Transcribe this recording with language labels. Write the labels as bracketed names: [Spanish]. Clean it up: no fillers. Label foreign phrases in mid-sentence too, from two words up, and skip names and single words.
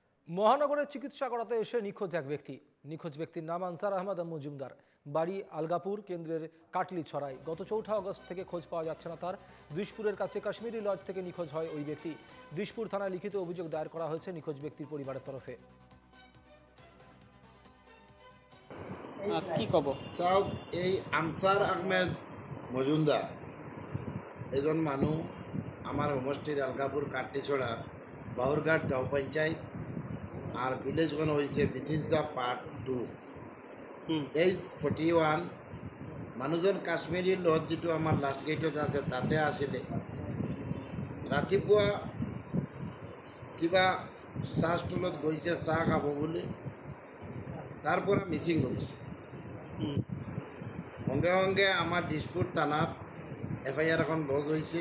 [Bangla] মহানগরের চিকিৎসা করাতে এসে নিখোঁজ এক ব্যক্তি। নিখোঁজ ব্যক্তির নাম আনসার আহমদ মজুমদার, বাড়ি আলগাপুর কেন্দ্রের কাটলি ছড়াই। গত 4 আগস্ট থেকে খোঁজ পাওয়া যাচ্ছে না তার। দিশপুরের কাছে কাশ্মীরি লজ থেকে নিখোঁজ হয় ওই ব্যক্তি। দিশপুর থানায় লিখিত অভিযোগ দায়ের করা হয়েছে নিখোঁজ ব্যক্তির পরিবারের তরফে। [Assamese] কি কব চাওক, এই আনসার আহমেদ মজুমদার এজন মানুহ আমার সমষ্টির আলগাপুর কাটলিছড়া বাহুরঘাট গাঁও পঞ্চায়েত আর ভিলেজখন [Bangla] হয়েছে [Assamese] বিচিনচা পার্ট 2 এইজ 41। মানুহজন কাশ্মীৰী লজ যিটো আমাৰ লাষ্ট গেটত আছে তাতে আছিলে। ৰাতিপুৱা কিবা চাহ ষ্টলত গৈছে চাহ খাব বুলি, তাৰ পৰা মিচিং গৈছে। সঙ্গে সঙ্গে আমাৰ দিশপুৰ থানাত FIR এখন লজ হৈছে।